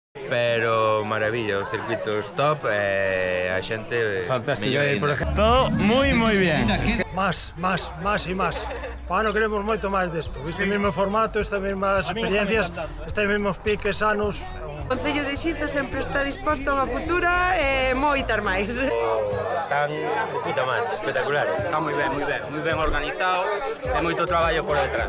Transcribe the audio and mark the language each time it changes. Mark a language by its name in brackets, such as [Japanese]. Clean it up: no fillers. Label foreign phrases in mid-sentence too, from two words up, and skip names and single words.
[Galician] pero maravilla, os circuitos top, a xente... [Spanish] Fantástico, por ejemplo. Todo muy bien. Más y más. [Galician] Para ano queremos moito máis desto. Este mesmo formato, estas mesmas experiencias, estes mesmos piques sanos. O Concello de Xizo sempre está disposto a unha futura e moitas máis. [Spanish] Están de puta madre, espectaculares. [Galician] Está moi ben organizado e moito traballo por detrás.